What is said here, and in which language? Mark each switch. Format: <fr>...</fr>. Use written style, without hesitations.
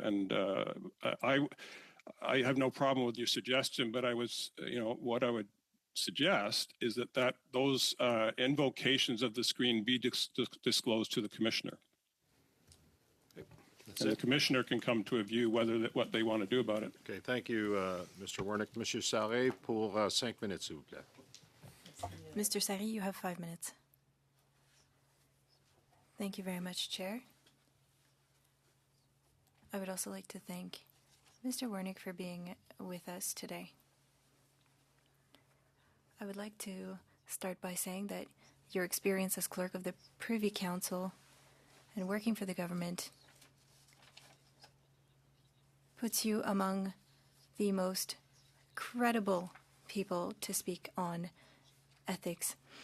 <en>And I have no problem with your suggestion, but what I would suggest is that those invocations of the screen be disclosed to the Commissioner. And the Commissioner can come to a view what they want to do about it. Okay, thank you, Mr. Wernick.</en> <fr>Monsieur Sarré, pour 5 minutes, s'il vous plaît.</fr> <en>Mr. Sarré, you have 5 minutes. Thank you very much, Chair. I would also like to thank Mr. Wernick for being with us today. I would like to start by saying that your experience as clerk of the Privy Council and working for the government puts you among the most credible people to speak on ethics.</en>